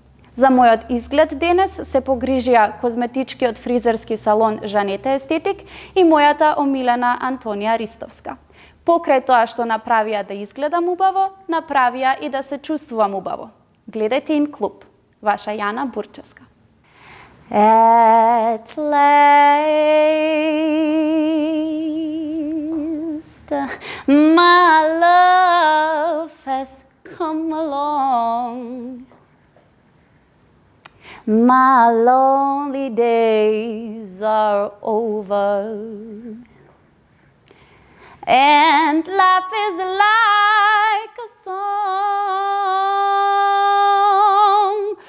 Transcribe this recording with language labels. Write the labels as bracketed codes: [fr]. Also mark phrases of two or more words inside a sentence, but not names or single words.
[mk] За мојот изглед денес се погрижија козметичкиот фризерски салон Жанета Естетик и мојата омилена Антонија Ристовска. Покрај тоа што направија да изгледам убаво, направија и да се чувствувам убаво. Гледајте InClub. Ваша Јана Бурчевска. [en] At last, my love has come along. My lonely days are over, and life is like a song.